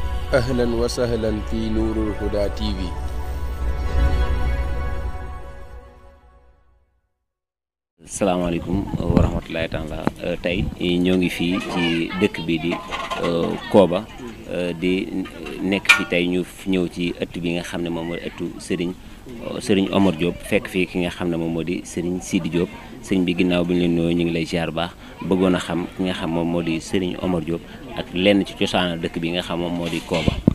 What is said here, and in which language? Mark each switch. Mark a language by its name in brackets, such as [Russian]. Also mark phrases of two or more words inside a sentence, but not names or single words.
[Arabic] أهلا وسهلا في نور الهدى TV. السلام عليكم ورحمة الله تعالى [Wolof] tay ñoo ngi fi ci dëkk bi di KOBA di nekk fi tay ñu ñëw ci ëtt bi nga xam ne moom mooy ëttu Serigne Omar Diop fekk fii ki nga xam ne moom moo di Serigne Sidi Diop sëñ bi ginnaaw bi ñu leen nuyoo ñu ngi lay ziar baax bëggoon a xam ki nga xam moom moo di Serigne Omar Diop ak lenn ci cosaanu dëkk bi nga xam moom moo di KOBA.